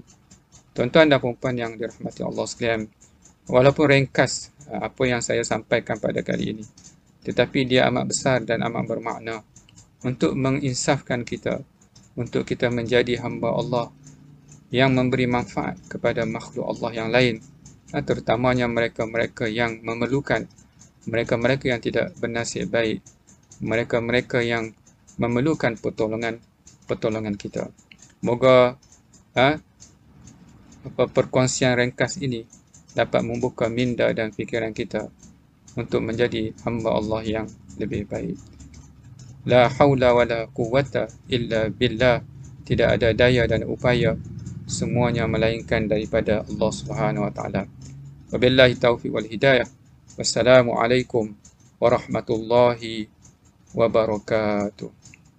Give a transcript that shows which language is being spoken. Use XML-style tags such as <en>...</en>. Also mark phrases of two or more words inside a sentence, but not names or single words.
<ms>Tuan-tuan dan puan-puan yang dirahmati Allah sekalian, walaupun ringkas apa yang saya sampaikan pada kali ini, tetapi dia amat besar dan amat bermakna untuk menginsafkan kita, untuk kita menjadi hamba Allah yang memberi manfaat kepada makhluk Allah yang lain, terutamanya mereka-mereka yang memerlukan, mereka-mereka yang tidak bernasib baik, mereka-mereka yang memerlukan pertolongan kita. Moga perkongsian ringkas ini dapat membuka minda dan fikiran kita untuk menjadi hamba Allah yang lebih baik.</ms> <ar>لا حول ولا قوة إلا بالله.</ar> <ms>Tidak ada daya dan upaya semuanya melainkan daripada Allah</ms> <ar>سبحانه وتعالى. وبالله توفيق والهداية. والسلام عليكم ورحمة الله وبركاته.</ar>